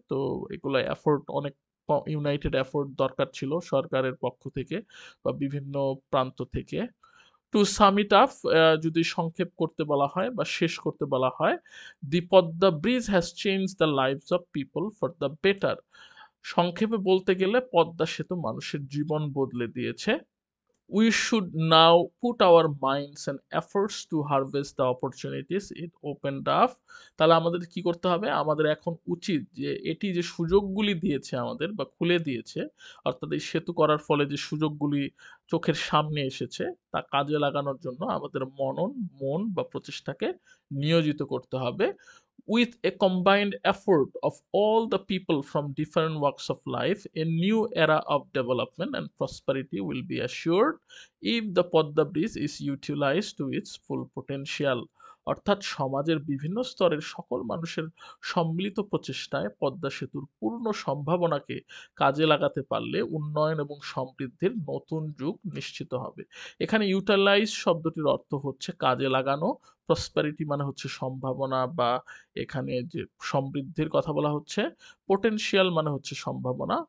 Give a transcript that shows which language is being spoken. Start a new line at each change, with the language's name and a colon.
Bangla: তো এগুলো এফোর্ট অনেক ইউনাইটেড এফোর্ট দরকার ছিল সরকারের পক্ষ থেকে বা বিভিন্ন প্রান্ত থেকে।
English: to sum it up,
Bangla: যদি সংক্ষেপ করতে বলা হয়
English: বা শেষ করতে বলা হয়, the Padma bridge has change the lives of people for the better.
Bangla: সংক্ষেপে বলতে গেলে পদ্মা সেতু মানুষের জীবন বদলে দিয়েছে।
English: We should now put our minds and efforts to harvest the opportunities it opened up.
Bangla: তাহলে আমাদের কি করতে হবে? আমাদের এখন উচিত যে এটি যে সুযোগগুলি দিয়েছে আমাদের বা খুলে দিয়েছে, অর্থাৎ এই সেতু করার ফলে যে সুযোগগুলি চোখের সামনে এসেছে তা কাজে লাগানোর জন্য আমাদের মন বা প্রচেষ্টাকে নিয়োজিত করতে হবে।
English: With a combined effort of all the people from different walks of life, a new era of development and prosperity will be assured if the Podda Bridge is utilized to its full potential.
Bangla: অর্থাৎ সমাজের বিভিন্ন স্তরের সকল মানুষের সম্মিলিত প্রচেষ্টায় পদ্মা সেতুর পূর্ণ সম্ভাবনাকে কাজে লাগাতে পারলে উন্নয়ন এবং সমৃদ্ধির নতুন যুগ নিশ্চিত হবে। এখানে ইউটিলাইজ শব্দটির অর্থ হচ্ছে কাজে লাগানো, প্রসপারিটি মানে হচ্ছে সম্ভাবনা বা এখানে যে সমৃদ্ধির কথা বলা হচ্ছে, পোটেনশিয়াল মানে হচ্ছে সম্ভাবনা।